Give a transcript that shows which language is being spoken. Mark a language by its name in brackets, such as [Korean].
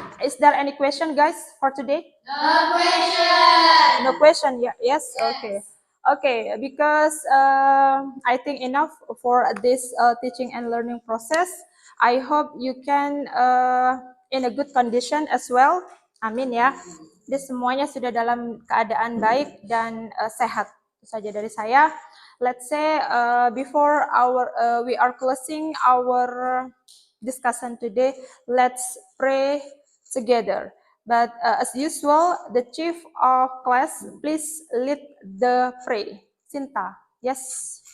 [English] Is there any question, guys, for today? No question. No question, yeah, yes? Okay. Okay, because I think enough for this teaching and learning process. I hope you can in a good condition as well. [Indonesian] Amin ya. Jadi semuanya sudah dalam keadaan baik dan sehat. Itu saja dari saya. [English] Let's say before we are closing our discussion today, let's pray together. But as usual, the chief of class, please lead the pray. Sinta, yes.